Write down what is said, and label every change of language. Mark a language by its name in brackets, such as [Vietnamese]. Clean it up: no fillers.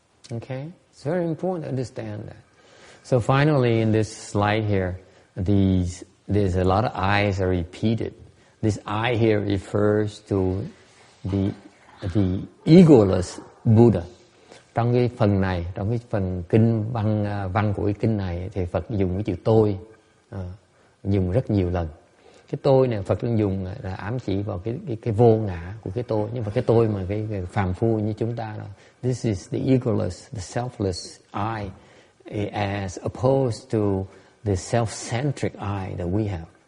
[English] Okay, it's very important to understand that. So finally, in this slide here, there's a lot of I's are repeated. This I here refers to the egoless Buddha. [Vietnamese] Trong cái phần này, trong cái phần kinh văn của cái kinh này, thì Phật dùng cái chữ tôi, dùng rất nhiều lần. Cái tôi này Phật đang dùng là ám chỉ vào cái vô ngã của cái tôi, nhưng mà cái tôi mà cái phàm phu như chúng ta đó. [English] This is the egoless, the selfless I, as opposed to the self-centric I that we have.